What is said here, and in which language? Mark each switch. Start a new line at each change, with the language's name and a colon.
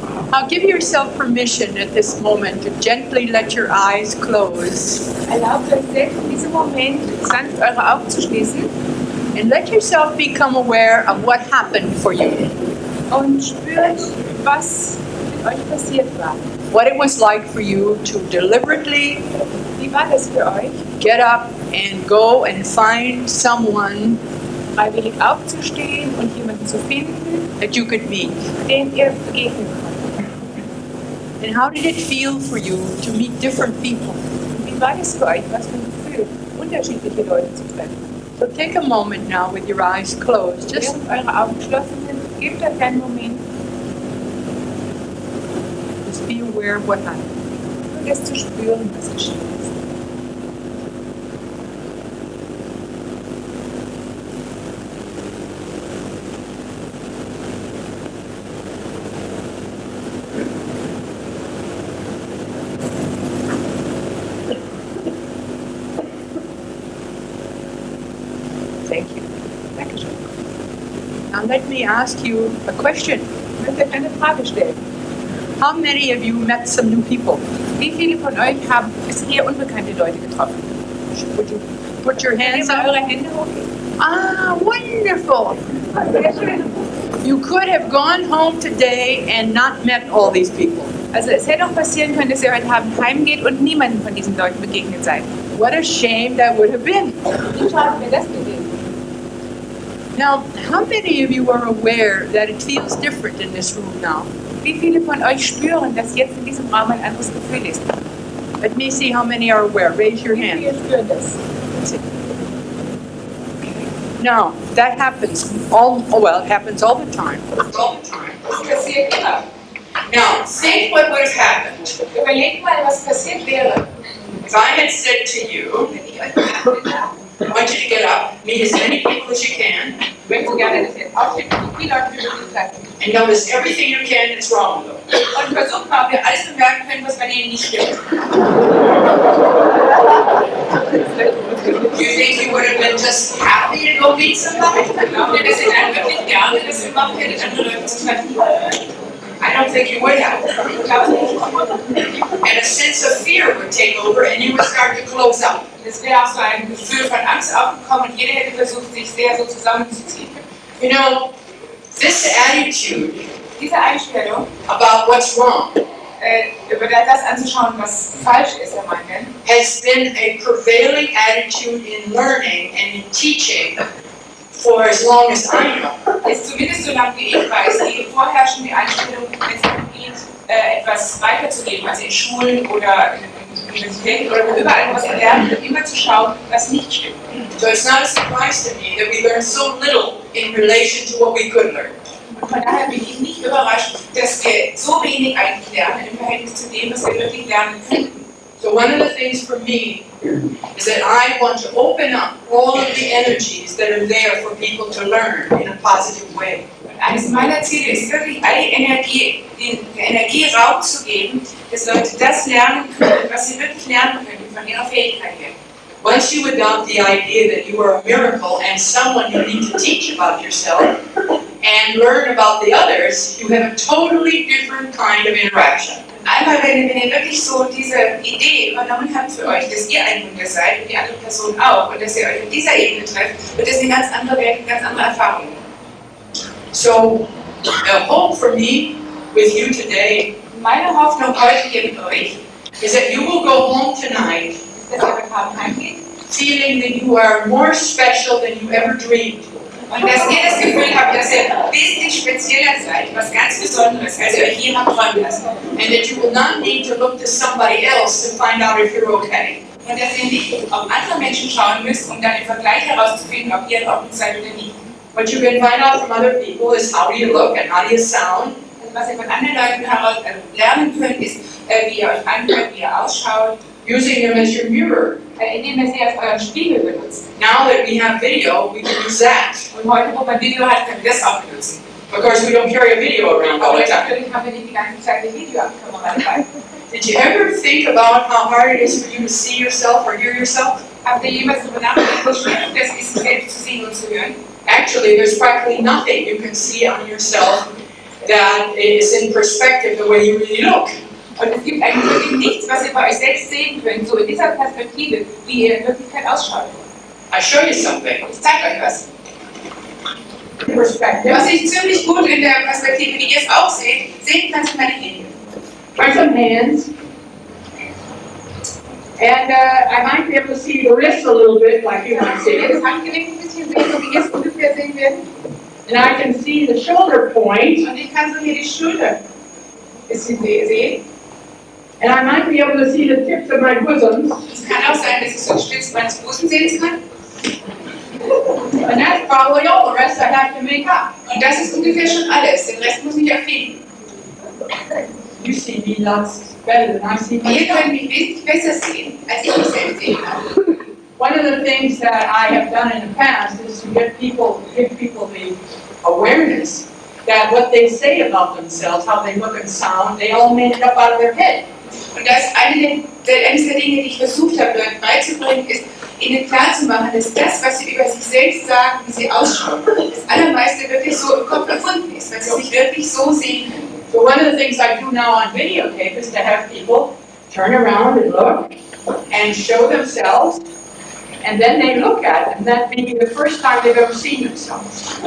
English: Now give yourself permission at this moment to gently let your eyes close.
German: Erlaubt euch selbst in diesem Moment sanft eure Augen zu schließen
English: And let yourself become aware of what happened for you.
German: und spürt, was mit euch passiert war.
English: What it was like for you to deliberately
German: Wie war das für euch,
English: get up and go and find someone
German: freiwillig aufzustehen und jemanden zu finden,
English: that you could meet?
German: den ihr begegnen konntet?
English: And how did it feel for you to meet different people?
German: Wie war das für euch, was für ein Gefühl, unterschiedliche Leute zu treffen?
English: So take a moment now with your eyes closed. Just
German: Während eure Augen geschlossen sind, gebt euch einen Moment,
English: be aware of what happened.
German: nur das zu spüren, was geschehen ist.
English: Thank you.
German: Dankeschön.
English: Now let me ask you a question.
German: Ich möchte euch eine Frage stellen.
English: How many of you met some new people?
German: Wie viele von euch haben bisher unbekannte Leute getroffen?
English: Would you put your hands
German: Mal
English: up?
German: eure Hände hoch.
English: Ah, wonderful.
German: Sehr schön.
English: You could have gone home today and not met all these people.
German: Also es hätte auch passieren können, dass ihr heute Abend heimgeht und niemanden von diesen Leuten begegnet seid.
English: What a shame that would have been.
German: Wie schade wäre das gewesen?
English: Now, how many of you are aware that it feels different in this room now?
German: Wie viele von euch spüren, dass jetzt in diesem Raum ein anderes Gefühl ist?
English: Let me see how many are aware. Raise your
German: Wie
English: hand.
German: viele spüren das?
English: Now, that happens it happens all the time. All the time.
German: Das passiert immer.
English: Now, think what would have happened
German: Überlegt mal, was passiert wäre,
English: if I had said to you,
German: wenn ich euch gesagt hätte,
English: I want you to get up, meet as many people as you can,
German: Ich möchte gerne, dass ihr jetzt aufsteht und die Leute wie möglich treffen.
English: and notice everything you can that's wrong with them.
German: Und versucht mal, ob wir alles bemerken können, was bei denen nicht stimmt.
English: You think you would have been just happy to go meet somebody?
German: Glaubt ihr, dass ihr dann wirklich gerne das gemacht hättet, andere Leute zu treffen?
English: I don't think you would have.
German: Ich glaube nicht.
English: And a sense of fear would take over, and you would start to close up.
German: Es wäre auch so ein Gefühl von Angst aufgekommen und jeder hätte versucht, sich sehr so zusammenzuziehen.
English: You know, this attitude
German: Diese Einstellung,
English: about what's wrong
German: über das anzuschauen, was falsch ist, Herr Mann,
English: has been a prevailing attitude in learning and in teaching for as long as I know.
German: ist zumindest so lange wie ich weiß, die vorherrschende Einstellung, wenn es darum geht, etwas weiterzugeben, also in Schulen oder in Universitäten oder überall, was wir lernen, immer zu schauen, was nicht stimmt.
English: So it's not a surprise to me that we learn so little in relation to what we could learn.
German: Und von daher bin ich nicht überrascht, dass wir so wenig eigentlich lernen im Verhältnis zu dem, was wir wirklich lernen könnten.
English: So one of the things for me is that I want to open up all of the energies that are there for people to learn in a positive way.
German: Und eines meiner Ziele ist wirklich, all die Energie Raum zu geben, dass Leute das lernen können, was sie wirklich lernen können von ihrer Fähigkeit her.
English: Once you adopt the idea that you are a miracle and someone you need to teach about yourself and learn about the others, you have a totally different kind of interaction.
German: Einmal, wenn ihr wirklich so diese Idee übernommen habt für euch, dass ihr ein Wunder seid und die andere Person auch und dass ihr euch auf dieser Ebene trefft, wird das eine ganz andere Welt, eine ganz andere Erfahrung.
English: So, the hope for me with you today
German: Meine Hoffnung heute hier mit euch
English: is that you will go home tonight
German: ist, dass ihr heute Abend heimgeht
English: feeling that you are more special than you ever dreamed.
German: und dass ihr das Gefühl habt, dass ihr wesentlich spezieller seid, was ganz Besonderes, als ihr euch je habt träumen lassen.
English: And that you will not need to look to somebody else to find out if you're okay.
German: Und dass ihr nicht auf andere Menschen schauen müsst, um dann im Vergleich herauszufinden, ob ihr in Ordnung seid oder nicht.
English: What you can find out from other people is how do you look and how do you sound.
German: Also was ihr von anderen Leuten heraus lernen könnt, ist, wie ihr euch anhört, wie ihr ausschaut,
English: Using them as your mirror.
German: indem ihr sie als euren Spiegel benutzt.
English: Now that we have video, we can use that.
German: Und heute, wo man Video hat, können wir das auch benutzen.
English: Of course, we don't carry a video around all
German: Aber
English: the time.
German: natürlich haben wir nicht die ganze Zeit eine Videokamera dabei.
English: Did you ever think about how hard it is for you to see yourself or hear yourself?
German: Habt ihr jemals darüber nachgedacht, wie schwer das ist, sich selbst zu sehen und zu hören?
English: Actually, there's practically nothing you can see on yourself that is in perspective the way you really look.
German: Und es gibt eigentlich wirklich nichts, was ihr bei euch selbst sehen könnt, so in dieser Perspektive, wie ihr in Wirklichkeit ausschaut.
English: I show you something.
German: Ich zeige euch was.
English: Perspective.
German: Was ich ziemlich gut in der Perspektive, wie ihr es auch seht, sehen kann, sind meine Hände.
English: Try some hands. And I might be able to see the wrists a little bit, like you might see.
German: Ihr das Handgelenk ein bisschen sehen, so wie ihr es ungefähr sehen werdet.
English: And I can see the shoulder point.
German: Und ich kann so hier die Schulter sehen.
English: And I might be able to see the tips of my bosoms.
German: Es kann auch sein, dass ich so die Spitze meines Busens sehen kann.
English: And that's probably all. The rest I have to make up.
German: Und das ist ungefähr schon alles. Den Rest muss ich erfinden.
English: You see me lots better than I see
German: Ihr
English: myself.
German: könnt mich wesentlich besser sehen, als ich mich selbst sehen kann.
English: One of the things that I have done in the past is to give people the awareness that what they say about themselves, how they look and sound, they all made it up out of their head.
German: Und das eines der Dinge, die ich versucht habe, Leuten beizubringen, ist, ihnen klarzumachen, dass das, was sie über sich selbst sagen, wie sie ausschauen, das allermeiste wirklich so im Kopf erfunden ist, weil sie es nicht wirklich so sehen können.
English: So one of the things I do now on videotape is to have people turn around and look and show themselves, and then they look at it, and that may be the first time they've ever seen themselves.